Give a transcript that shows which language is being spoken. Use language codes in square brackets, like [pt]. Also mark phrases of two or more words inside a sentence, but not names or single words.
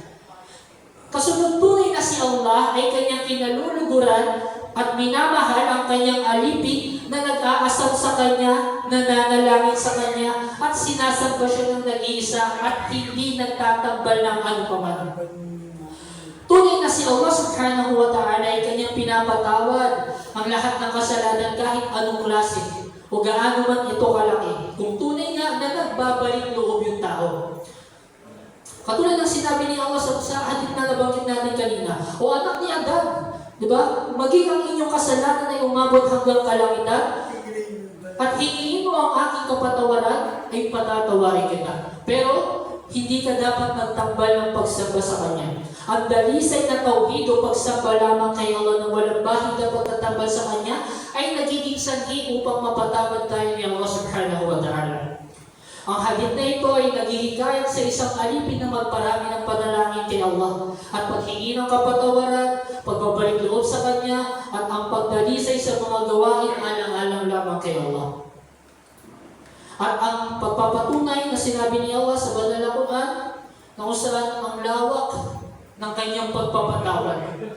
[tl] Kasunod tunay na si Allah ay kanyang kinaluluguran at minamahal ang kanyang alipin na nag-aasam sa kanya, nananalangin sa kanya, at sinasamba siya ng nag-iisa at hindi nagtatambal ng anupaman. Tunay na si Allah [ar] subhanahu wa ta'ala [tl] ay kanyang pinapatawad ang lahat ng kasalanan kahit anong klase o gaano man ito kalaki, kung tunay nga na nagbabalik loob yung tao. Katulad ng sinabi ni Allah sa hadith na nabanggit natin kanina, o anak ni Adam, di ba? Maging ang inyong kasalanan ay umabot hanggang kalangitan at hingin mo ang aking kapatawaran ay patatawarin kita. Pero hindi ka dapat magtambal ng pagsamba sa Kanya. Ang dalisay na tauhid o pagsamba lamang kay Allah na walang bahid na pagtatambal sa Kanya ay nagiging sanhi upang mapatawad tayo ni Allah [ar] subhanahu wa ta'ala. [tl] Ang hadith na ito ay naghihikayat sa isang alipin na magparami ng panalangin kay Allah at paghingi ng kapatawaran, pagbabalik loob sa Kanya, at ang pagdalisay sa mga gawain alang-alang lamang kay Allah. At ang pagpapatunay na sinabi ni Allah sa banal na Quran na kung saan ang lawak ng kanyang pagpapatawad.